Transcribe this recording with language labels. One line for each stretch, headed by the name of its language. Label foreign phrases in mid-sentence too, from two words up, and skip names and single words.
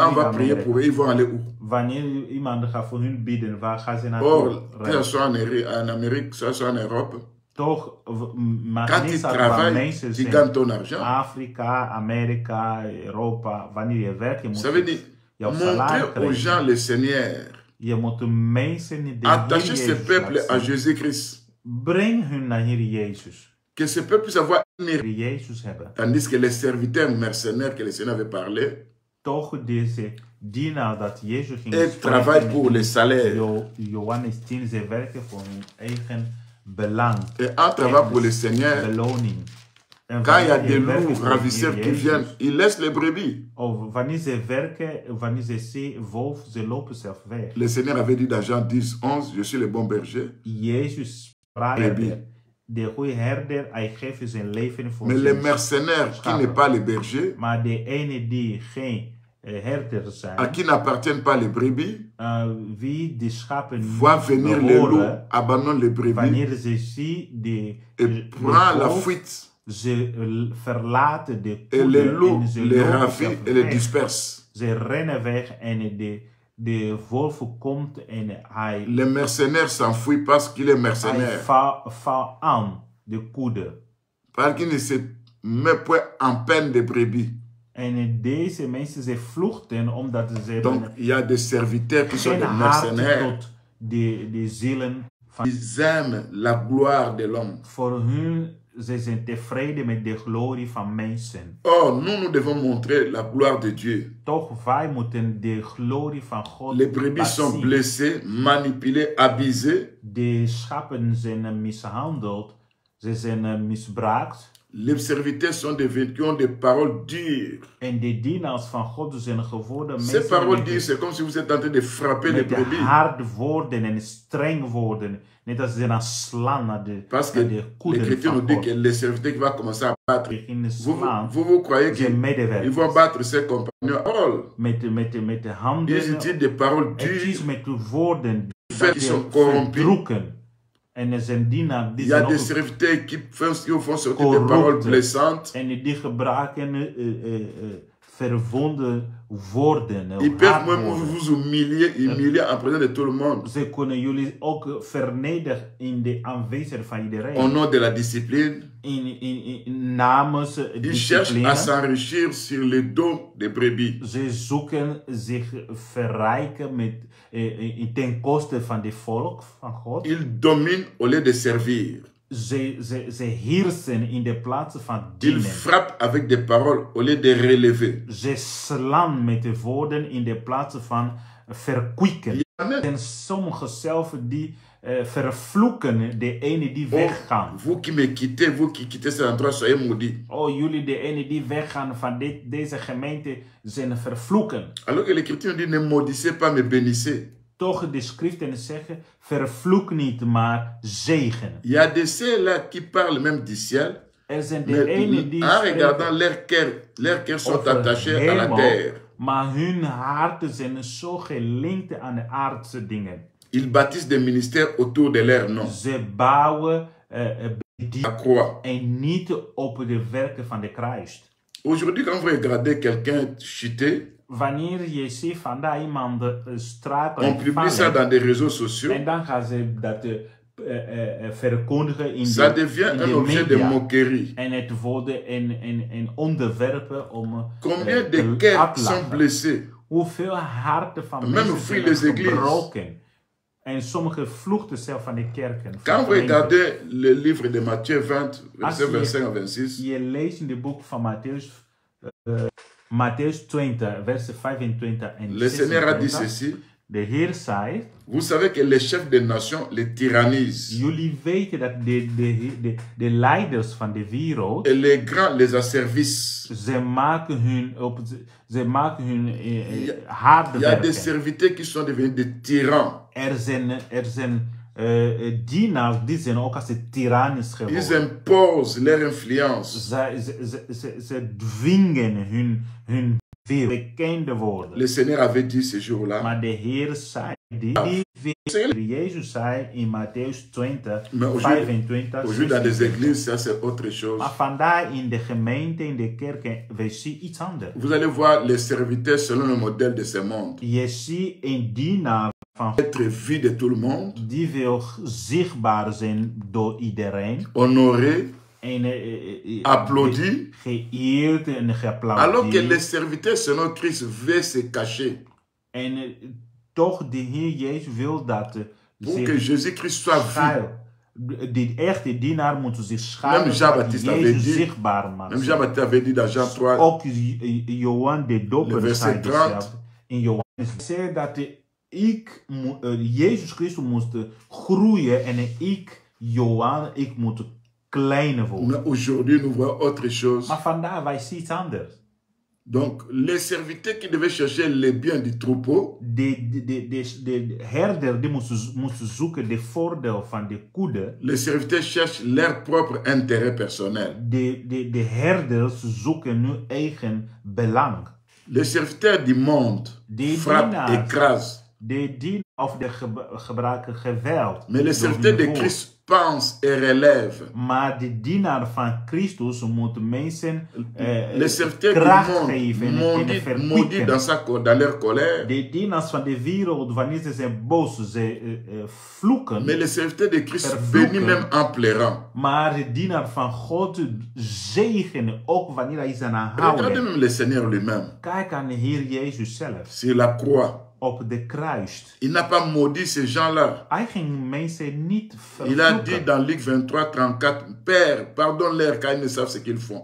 French: quand on va prier pour eux, ils vont aller où?
Dutch: Wanneer iemand gaat voor hun bidden, waar gaan ze naartoe?
French: Or, que ce soit en Amérique, que ce soit en Europe,
Dutch: toch,
French: quand tu travailles, tu gagnes ton argent.
Dutch: Afrika, Amerika, Europa, wanneer je werkt, je moet
French: ça veut dire montrer aux gens le Seigneur.
Dutch: Je moet de mensen
French: attacher ce peuple à Jésus-Christ.
Dutch: Breng hun naar Heer Jezus.
French: Que ce peuple puisse avoir une
Dutch: Jezus hebben.
French: Tandis que les serviteurs mercenaires que le Seigneur avait parlé,
Dutch: toch deze dienaar dat Jezus ging
French: et travaillent pour le salaire.
Dutch: Johannes 10, ze werken voor hun eigen belang.
French: Et en travaillant pour le Seigneur,
Dutch: beloning.
French: Quand il y a des loups ravisseurs qui viennent, ils laissent les brebis.
Dutch: Wanneer ze werken, wanneer ze zien wolf, ze lopen zelf weg.
French: Le Seigneur avait dit dans Jean 10, 11, je suis le bon berger.
Dutch: Jezus sprak, de goede herder, hij geeft zijn leven voor
French: Mais les mercenaires qui n'est pas les bergers,
Dutch: maar de ene die geen herder zijn,
French: à qui n'appartiennent pas les brebis,
Dutch: wie de schapen
French: voient venir les loups, abandonnent les brebis,
Dutch: wanneer ze zien
French: et prend la fuite.
Dutch: Ze verlaten de
French: et les loups
Dutch: en
French: les ravit et les dispersent.
Dutch: Ze rennen weg en de wolf komt en hij...
French: Les mercenaires s'enfuient parce qu'il est mercenaire.
Dutch: Hij valt aan de koede.
French: Parce qu'il ne se met point en peine de brebis.
Dutch: En deze mensen, ze vluchten omdat ze...
French: Donc, il y a des serviteurs qui sont des mercenaires.
Dutch: De zielen van...
French: Ils aiment la gloire de l'homme.
Dutch: Voor hun... Ze zijn tevreden met de glorie van mensen.
French: Or, nous devons montrer la gloire de Dieu.
Dutch: Toch wij moeten de glorie van God
French: Les brebis sont blessés, manipulés, abusés.
Dutch: De schapen zijn mishandeld, ze zijn misbruikt.
French: Les serviteurs sont devenus qui ont des paroles dures.
Dutch: En de dienaars van God zijn geworden mensen.
French: Ces paroles dures, c'est comme si vous êtes en train de frapper les brebis.
Dutch: Harde woorden en streng woorden. Net als ze naar slaan naar de koeden.
French: Parce que les chrétiens nous disent que les serviteurs qui vont commencer à battre. Vous croyez qu'ils vont battre ses compagnons? Oh,
Dutch: met de handen.
French: Ils utilisent des paroles dures.
Dutch: Met de woorden.
French: Qui sont corrompus.
Dutch: En er zijn dienaar die
French: il y a des serviteurs qui font sortir des paroles blessantes.
Dutch: En die gebruiken verwonde woorden.
French: Ils peuvent même vous humilier en présence de tout le monde.
Dutch: Ze kunnen jullie ook vernederen in de aanwezigheid van iedereen.
French: Au nom de la discipline.
Dutch: Namens
French: ils cherchent à s'enrichir sur les dos des brebis.
Dutch: Ze zoeken zich verrijken met ten koste van de volk van God.
French: Ils dominent au lieu de servir.
Dutch: Ze heersen in de plaats van dienen.
French: Ils frappent avec des paroles au lieu de relever.
Dutch: Ze slaan met de woorden in de plaats van verkwikken. En sommigen zelf die vervloeken de ene die weggaan.
French: Vous qui me quittez, vous qui quittez cet endroit, soyez maudits.
Dutch: Oh, jullie de ene die weggaan van deze gemeente zijn vervloeken.
French: Alors que l'Écriture dit ne maudissez pas, mais bénissez.
Dutch: Toch de schriften zeggen, vervloek niet, maar zegen.
French: Il y a des ceux-là qui parlent même du ciel.
Dutch: Er zijn de ene die
French: en regardant leurs cœurs sont attachés à la terre.
Dutch: Maar hun harten zijn zo gelinkt aan de aardse dingen.
French: Ils bâtissent des ministères autour de leur nom.
Dutch: Ze bouwen
French: la croix.
Dutch: En niet op de werken van de kruis.
French: Aujourd'hui, quand vous regardez quelqu'un chuter,
Dutch: wanneer je ziet vandaag iemand struikelen,
French: on publie ça dans des réseaux sociaux.
Dutch: En dan gaan ze dat verkondigen in
French: ça devient un objet de moquerie.
Dutch: En het wordt een onderwerp om
French: combien de cœurs sont blessés?
Dutch: Hoeveel harten van mensen zijn gebroken? En sommigen vluchten zelf van de kerken.
French: Quand vous regardez le livre de Matthieu 20, verset 25 à 26,
Dutch: je leest in het boek van Matthäus 20, verset 25 en 26.
French: Le Seigneur a dit ceci.
Dutch: De Heer zei,
French: vous savez que les chefs des nations les tyrannisent.
Dutch: jullie weten dat de leiders van de wereld,
French: Et les grands les asservissent.
Dutch: ze maken hun harde
French: Il y a des
Dutch: werken.
French: serviteurs qui sont devenus des tyrans.
Dutch: Er zijn dienaars die zijn ook als de tyrannisch
French: Ils
Dutch: geworden.
French: imposent leur influence.
Dutch: Ze dwingen hun bekende woorden.
French: Le Seigneur avait dit ce jour-là.
Dutch: Maar de Heer zei, Jezus zei in Matthäus 20,
French: Mais 25, aujourd'hui, dans les églises, ça c'est autre chose.
Dutch: maar vandaar in de gemeente, in de kerken, we zien iets anders.
French: Vous allez voir les serviteurs selon le modèle de ce monde.
Dutch: Je ziet een dienaar van
French: Être vu de tout le monde,
Dutch: die wil zichtbaar zijn door iedereen.
French: honoré,
Dutch: En
French: applaudi,
Dutch: geëerd en
French: alors que
Dutch: geapplaudierd.
French: les serviteurs selon Christ veulent se cacher
Dutch: En toch de Heer Jezus wil dat
French: pour que Jésus-Christ soit vu.
Dutch: schuil. De echte dienaar moet zich
French: Même
Dutch: schuilen,
French: Jean-Baptiste
Dutch: zodat
French: avait
Dutch: Jezus
French: dit,
Dutch: zichtbaar maakt.
French: même Jean-Baptiste avait dit dans Jean 3,
Dutch: Ook Johan de
French: Le
Dutch: Doper
French: verset
Dutch: zei
French: 30.
Dutch: hetzelfde. In Johannes zei dat Jezus Christus moest groeien en ik, Johan, ik moet kleiner worden.
French: mais aujourd'hui nous voyons autre chose.
Dutch: Maar vandaar wij zien iets anders.
French: Donc les serviteurs qui devaient chercher les biens du troupeau,
Dutch: De herder die moest zoeken de voordeel van de kudde.
French: les serviteurs cherchent leur propre intérêt personnel.
Dutch: De herders zoeken hun eigen belang.
French: Les serviteurs du monde
Dutch: Die
French: frappent,
Dutch: dienaars.
French: écrasent.
Dutch: De dienen of de gebruiken geweld.
French: Mais les
Dutch: door
French: serviteurs
Dutch: hun de woord.
French: Christ pensent et relèvent.
Dutch: Maar de dienaar van Christus moet mensen
French: Les serviteurs
Dutch: kracht
French: du
Dutch: geven
French: monde
Dutch: en
French: maudits dans,
Dutch: verkwikken.
French: dans leur colère.
Dutch: De dienaars van de wereld, wanneer ze zijn boos, ze vloeken.
French: Mais les serviteurs de Christ
Dutch: Vervloeken.
French: bénissent même en pleurant.
Dutch: Maar de dienaar van God zegenen ook wanneer hij zijn
French: Regardez
Dutch: aanhouden.
French: même le Seigneur lui-même
Dutch: Kijk aan de Heer Jezus zelf.
French: sur la croix.
Dutch: Op de kruis.
French: Il n'a pas maudit ces gens-là.
Dutch: Hij ging mensen niet
French: Il a dit
Dutch: vervloeken.
French: dans Luc 23, 34, Père, pardonne-leur car ils ne savent ce qu'ils font.